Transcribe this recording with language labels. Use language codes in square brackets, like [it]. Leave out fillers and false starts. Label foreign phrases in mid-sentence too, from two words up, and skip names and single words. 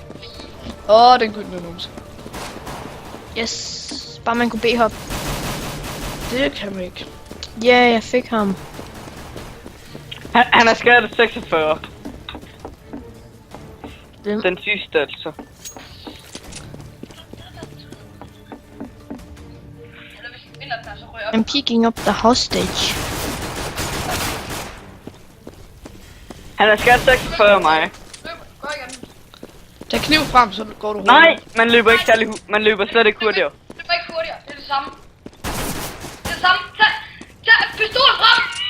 [da] Den gyldne numse. Yes. Bare man kunne B-hop. Det kan man ikke. Ja, jeg fik ham. Han er skadet 46. Hvem? Den sidste altså. [en] I'm picking up the hostage. [da] Han er skadet 46 af mig. Tag kniv frem, så går du hurtigt. Nej, man løber ikke særlig man løber slet ikke hurtigere. Det var ikke hurtigere, det er det samme. Det er det samme. Tag pistolen frem!